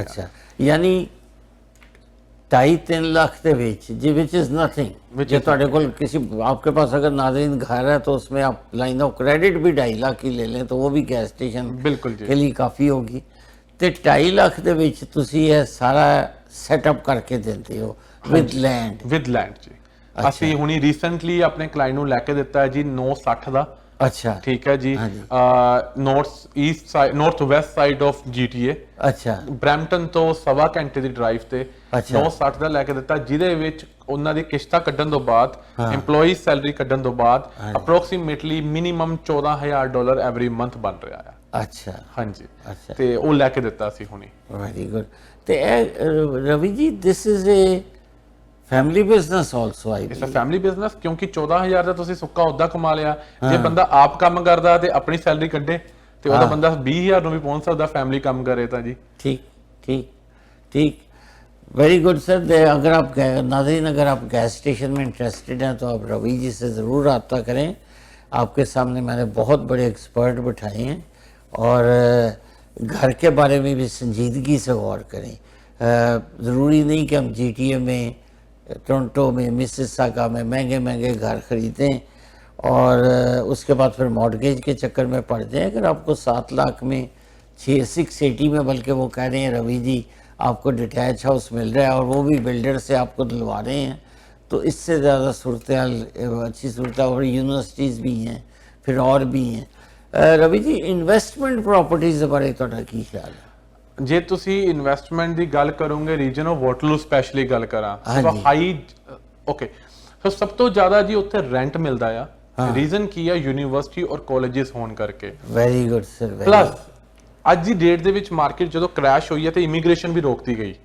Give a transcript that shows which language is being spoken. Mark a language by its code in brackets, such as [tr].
[hi] ਅੱਛਾ, ਯਾਨੀ 2.5-3 लाख के बीच जी, [en] Which is nothing. [hi] जो [pa] ਤੁਹਾਡੇ ਕੋਲ [hi] किसी आपके पास अगर नाज़रीन घर है तो उसमें आप लाइन ऑफ क्रेडिट भी 2.5 लाख की ले लें तो वो भी गैस स्टेशन बिल्कुल जी के लिए काफ़ी होगी। [pa] ਤੇ 2.5 ਲੱਖ ਦੇ ਵਿੱਚ ਤੁਸੀਂ ਇਹ ਸਾਰਾ ਸੈਟਅਪ ਕਰਕੇ ਦਿੰਦੇ ਹੋ ਵਿਦ ਲੈਂਡ ਜੀ। ਅਸੀਂ ਹੁਣੀ ਰੀਸੈਂਟਲੀ ਆਪਣੇ ਕਲਾਇੰਟ ਨੂੰ ਲੈ ਕੇ ਦਿੱਤਾ ਹੈ ਜੀ 960 ਦਾ। ਅੱਛਾ ਠੀਕ ਹੈ ਜੀ। North West side of GTA। ਅੱਛਾ ਬ੍ਰੈਂਪਟਨ ਤੋਂ 1.25 ਘੰਟੇ ਦੀ ਡਰਾਈਵ ਤੇ 960 ਦਾ ਲੈ ਕੇ ਦਿੱਤਾ, ਜਿਹਦੇ ਵਿੱਚ ਉਹਨਾਂ ਦੀ ਕਿਸ਼ਤਾਂ ਕੱਢਣ ਤੋਂ ਬਾਅਦ, EMPLOYEE ਸੈਲਰੀ ਕੱਢਣ ਤੋਂ ਬਾਅਦ ਅਪਰੋਕਸੀਮੇਟਲੀ ਮਿਨੀਮਮ $14,000 ਐਵਰੀ ਮੰਥ ਬਣ ਰਿਹਾ ਆ। ਅੱਛਾ ਹਾਂਜੀ ਅੱਛਾ, ਤੇ ਉਹ ਲੈ ਕੇ ਦਿੱਤਾ ਸੀ ਹੁਣੀ। [en] Very good. [pa] ਤੇ ਇਹ [en] Ravi ji, this is a family business also I it's a family business, [pa] ਕਿਉਂਕਿ 14,000 ਦਾ ਤੁਸੀਂ ਸੁੱਕਾ ਉਦਾਂ ਕਮਾ ਲਿਆ। ਜੇ ਬੰਦਾ ਆਪ ਕੰਮ ਕਰਦਾ ਤੇ ਆਪਣੀ ਸੈਲਰੀ ਕੱਢੇ ਤੇ ਉਹਦਾ ਬੰਦਾ 20,000 ਨੂੰ ਵੀ ਪਹੁੰਚ ਸਕਦਾ, ਫੈਮਿਲੀ ਕੰਮ ਕਰੇ ਤਾਂ ਜੀ। [hi] ठीक ठीक ठीक, [en] Very good sir. [hi] अगर आप नाज़रीन अगर आप गैस स्टेशन में इंटरेस्टेड हैं तो आप रवि जी से ज़रूर रब्ता करें। आपके सामने मैंने बहुत बड़े एक्सपर्ट बिठाए हैं और घर के बारे में भी संजीदगी से गौर करें। ज़रूरी नहीं कि हम GTA में, टोरंटो में, मिसिसागा में महंगे महंगे घर ख़रीदें और उसके बाद फिर मॉर्गेज के चक्कर में पड़ जाए। अगर आपको 7 लाख में 680 में, बल्कि वो कह रहे हैं रवि जी आपको डिटैच हाउस मिल रहा है और वो भी बिल्डर से आपको दिलवा रहे हैं, तो इससे ज़्यादा सूरत अच्छी सूरत और यूनिवर्सिटीज़ भी हैं, फिर और भी हैं। रवि जी, इन्वेस्टमेंट प्रॉपर्टीज़ के बारे में की ख्याल है? [pa] ਜੇ ਤੁਸੀਂ ਇਨਵੈਸਟਮੈਂਟ ਦੀ ਗੱਲ ਕਰੋਗੇ, ਰੀਜਨ ਆਫ ਵਾਟਰਲੂ ਸਪੈਸ਼ਲੀ ਗੱਲ ਕਰਾਂ, ਸੋ ਹਾਈ ਓਕੇ, ਸੋ ਸਭ ਤੋਂ ਜ਼ਿਆਦਾ ਜੀ ਉੱਥੇ ਰੈਂਟ ਮਿਲਦਾ ਆ। ਰੀਜ਼ਨ ਕੀ ਆ? ਯੂਨੀਵਰਸਿਟੀ ਔਰ ਕਾਲਜਸ ਹੋਣ ਕਰਕੇ। [en] Very good sir. [pa] ਪਲੱਸ ਅੱਜ ਦੀ ਡੇਟ ਦੇ ਵਿੱਚ ਮਾਰਕੀਟ ਜਦੋਂ ਕ੍ਰੈਸ਼ ਹੋਈ ਹੈ ਤੇ ਇਮੀਗ੍ਰੇਸ਼ਨ ਵੀ ਰੋਕਤੀ ਗਈ।